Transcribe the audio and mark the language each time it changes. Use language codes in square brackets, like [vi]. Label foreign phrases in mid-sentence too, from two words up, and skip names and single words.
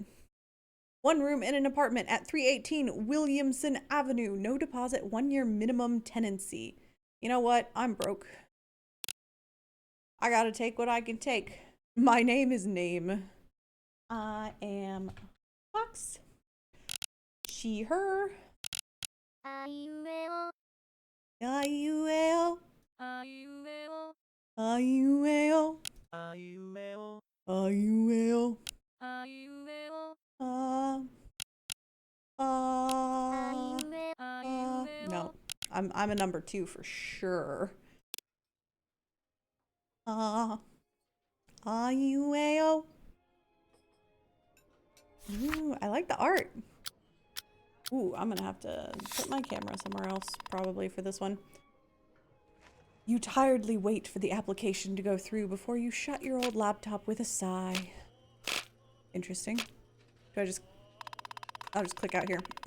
[en] One room in an apartment at 318 Williamson Avenue. No deposit, 1 year minimum tenancy. You know what? I'm broke. I gotta take what I can take. My name is Name. I am Fox. She, her. I-U-A-O. I-U-A-O. I-U-A-O. I-U-A-O. I-U-A-O. I-U-A-O. No, I'm a number 2 for sure. I-U-A-O. Ooh, I like the art. Ooh, I'm gonna have to put my camera somewhere else probably for this one. You tiredly wait for the application to go through before you shut your old laptop with a sigh. Interesting. I'll just click out here.